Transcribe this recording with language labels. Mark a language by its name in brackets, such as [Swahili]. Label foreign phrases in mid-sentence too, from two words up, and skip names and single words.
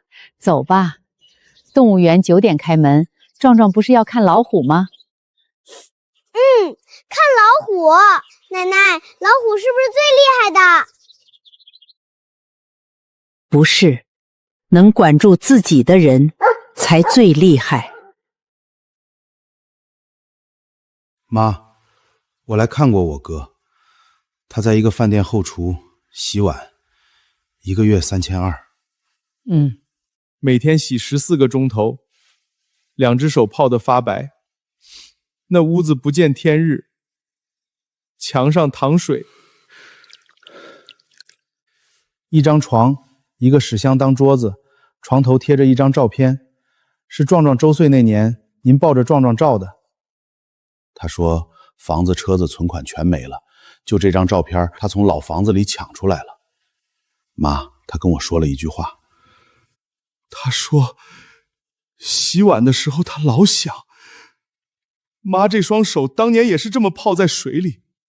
[Chinese] 走吧，動物園9點開門，壯壯不是要看老虎嗎？看老虎。奶奶，老虎是不是最厲害的？不是，能管住自己的人才最厲害。媽，我來看過我哥，他在一個飯店後廚洗碗，一個月3200。每天洗14個鐘頭，2隻手泡得發白，那屋子不見天日，牆上淌水，一張床，一個紙箱當桌子，床頭貼着一張照片，是壯壯周歲那年您抱着壯壯照的。他說房子車子存款全沒了，就這張照片他從老房子裡搶出來了。媽，他跟我說了一句話，他說洗碗的時候他老想，媽這雙手當年也是這麼泡在水裡。